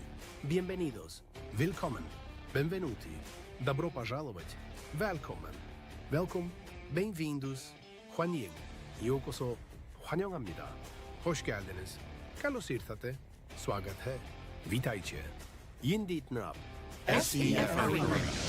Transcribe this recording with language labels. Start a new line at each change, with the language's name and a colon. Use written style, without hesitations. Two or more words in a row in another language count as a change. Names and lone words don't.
Spanish: Bienvenidos. Willkommen.
Italian: Benvenuti.
Russian: Добро пожаловать.
Swedish: Välkommen. Welkom. Bem-vindos. 환영.
Korean: 요코소. 환영합니다.
Turkish: Hoş geldiniz.
Greek: Καλώς ήρθατε. Swagat-hai. Witajcie. Yindit nap. SEF Arena.